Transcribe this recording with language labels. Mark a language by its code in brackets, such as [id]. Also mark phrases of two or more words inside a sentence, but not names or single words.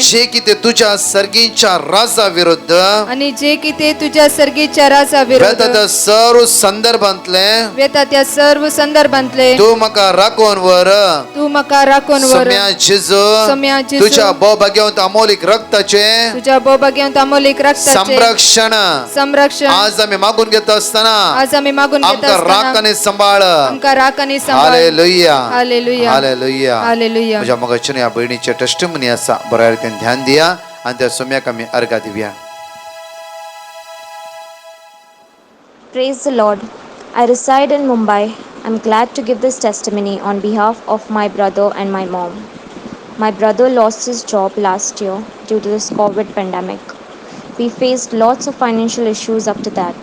[kok] जे कितें तुझ्या सर्गीच्या राजा विरुद्ध आणि जे किते तुझ्या सर्गीच्या राजा विरोध वेता सर्व संदर्भांतले वेता त्या सर्व संदर्भांतले तू म्हाका राखून वर. तू म्हाका राखून वर. सोम्या जेजू, सोम्या जेजू, तुझ्या भोवभाग्यवंत अमोलिक रक्ताचे तुझ्या बोबग्यांत अमोलिक रक्ताचे संरक्षण संरक्षण आज आम्ही मागून घेत असताना आज आम्ही मागून घेत आमका राख असताना आणि सांभाळ. आमका राख आणि सांभाळ. हालेलुया, हालेलुया, हालेलुया. हालेलुया. म्हज्या मगाच्यान ह्या बहिणीचे टेस्टिमनी आसा, बऱ्या रितीन ध्यान दिया आणि त्या सोम्याक आमी अर्घा दिवया. [en] Praise the Lord. I reside in Mumbai. I'm glad to give this testimony on behalf of my brother and my mom. My brother lost his job last year due to this COVID pandemic. We faced lots of financial issues after that.